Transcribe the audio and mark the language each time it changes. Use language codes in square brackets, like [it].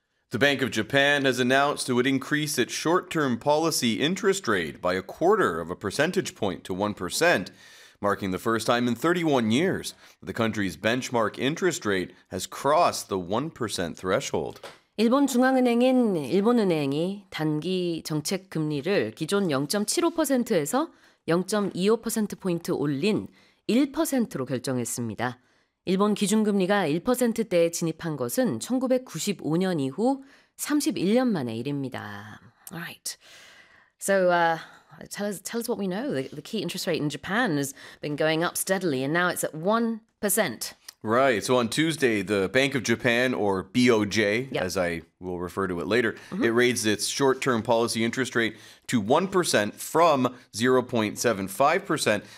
[en] The Bank of Japan has announced it would increase its short-term policy interest rate by a quarter of a percentage point to 1%, marking the first time in 31 years the country's benchmark interest rate has crossed the 1% threshold. [ko] 일본 중앙은행인 일본은행이 단기 정책 금리를 기존 0.75%에서 0.25%포인트 올린 1%로 결정했습니다. 일본 기준금리가 1%대에 진입한 것은 1995년 이후 31년 만의 일입니다. [en] All right. So tell us what we know. The key interest rate in Japan has been going up steadily and now it's at 1%. Right. So on Tuesday, the Bank of Japan, or BOJ, yep. as I will refer to it later, mm-hmm. it raised its short-term policy interest rate to 1% from 0.75%.